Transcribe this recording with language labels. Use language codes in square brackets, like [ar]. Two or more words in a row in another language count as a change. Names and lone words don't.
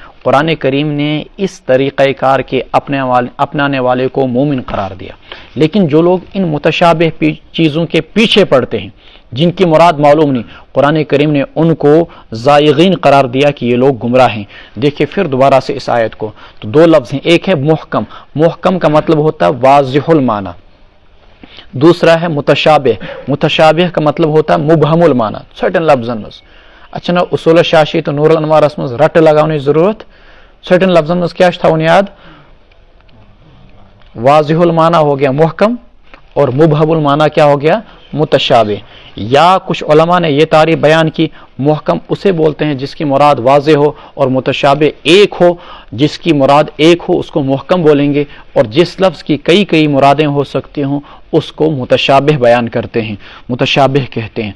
[ur] قرآن کریم نے اس طریقہ کار کے اپنانے والے کو مومن قرار دیا، لیکن جو لوگ ان متشابہ چیزوں کے پیچھے پڑتے ہیں جن کی مراد معلوم نہیں، قرآن کریم نے ان کو زائغین قرار دیا کہ یہ لوگ گمراہ ہیں۔ دیکھیں پھر دوبارہ سے اس آیت کو، تو 2 لفظ ہیں، ایک ہے محکم، محکم کا مطلب ہوتا ہے واضح المعنی، دوسرا ہے متشابہ، متشابہ کا مطلب ہوتا ہے مبہم المعنی، [ks] سرٹن لفظن مز۔ [ur] اچھا نا [ks] اصول شاشی تو نور الانوار مز رٹ لگانے ضرورت، سرٹن لفظن مز کیا تھاون یاد؟ [ur] واضح المعنی ہو گیا محکم، اور مبہم المعنی کیا ہو گیا؟ متشابہ. یا کچھ علماء نے یہ تعریف بیان کی محکم اسے بولتے ہیں جس کی مراد واضح ہو، اور متشابہ ایک ہو جس کی مراد ایک ہو اس کو محکم بولیں گے، اور جس لفظ کی کئی مرادیں ہو سکتی ہوں اس کو متشابہ بیان کرتے ہیں، متشابہ کہتے ہیں.